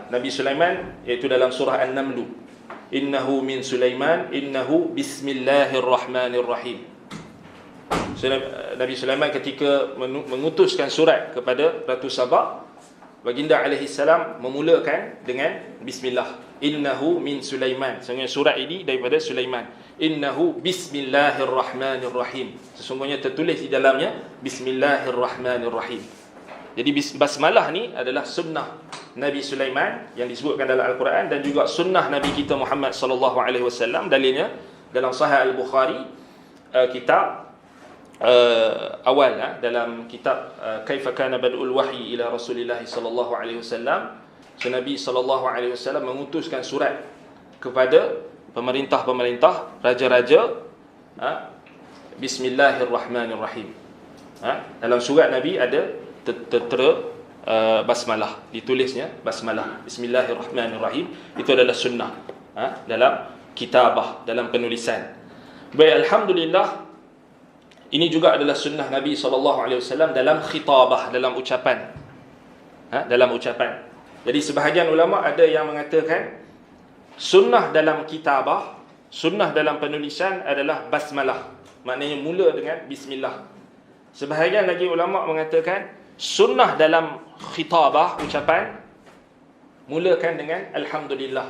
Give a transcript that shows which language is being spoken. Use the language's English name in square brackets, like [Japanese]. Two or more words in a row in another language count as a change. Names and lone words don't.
[Malay] Nabi Sulaiman iaitu dalam surah An-Naml, [Arabic] إنه من سليمان إنه بسم الله الرحمن الرحيم. [Malay] Nabi Sulaiman ketika mengutuskan surat kepada Ratu Sabah, baginda [Arabic] عليه السلام [Malay] memulakan dengan bismillah, [Arabic] إنه من سليمان. [Malay] Sesungguhnya surat ini daripada Sulaiman. [Arabic] إنه بسم الله الرحمن الرحيم. [Malay] Sesungguhnya tertulis di dalamnya bismillahirrahmanirrahim. Jadi basmalah ni adalah sunnah Nabi Sulaiman yang disebutkan dalam Al-Quran, dan juga sunnah Nabi kita Muhammad [Arabic] صلى الله عليه وسلم. [Malay] Dalilnya dalam Sahih Al-Bukhari, kitab awal, dalam kitab Kaifa kana bad'ul wahyi ila Rasulillah [Arabic] صلى الله عليه وسلم. [Malay] So, Nabi [Arabic] صلى الله عليه وسلم [Malay] mengutuskan surat kepada pemerintah-pemerintah, raja-raja, bismillahirrahmanirrahim. Dalam surat Nabi ada tertera basmalah, ditulisnya basmalah, bismillahirrahmanirrahim. Itu adalah sunnah dalam kitabah, dalam penulisan. Baik, alhamdulillah, ini juga adalah sunnah Nabi SAW dalam khitabah, dalam ucapan. Dalam ucapan. Jadi sebahagian ulama ada yang mengatakan sunnah dalam kitabah, sunnah dalam penulisan adalah basmalah, maknanya mula dengan bismillah. Sebahagian lagi ulama mengatakan sunnah dalam khitabah, ucapan, mulakan dengan alhamdulillah.